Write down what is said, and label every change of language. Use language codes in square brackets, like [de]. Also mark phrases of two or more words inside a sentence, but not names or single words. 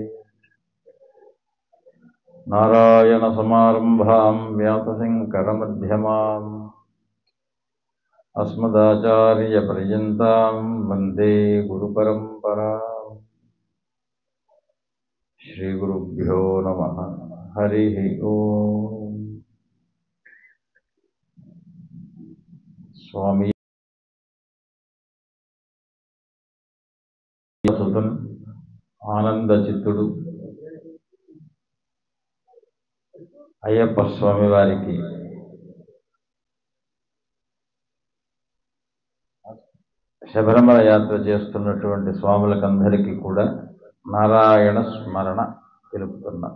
[sa] नारायणसमारम्भां व्यासशङ्करमध्यमाम् अस्मदाचार्यपर्यन्तां वन्दे गुरुपरम्पराम् श्रीगुरुभ्यो नमः हरिः ओम् स्वामी [te] సుతం ఆనంద చిత్తుడు అయ్యప్ప స్వామి వారికి శబరిమల యాత్ర చేస్తున్నటువంటి స్వాములకందరికీ కూడా నారాయణ స్మరణ తెలుపుతున్నాం.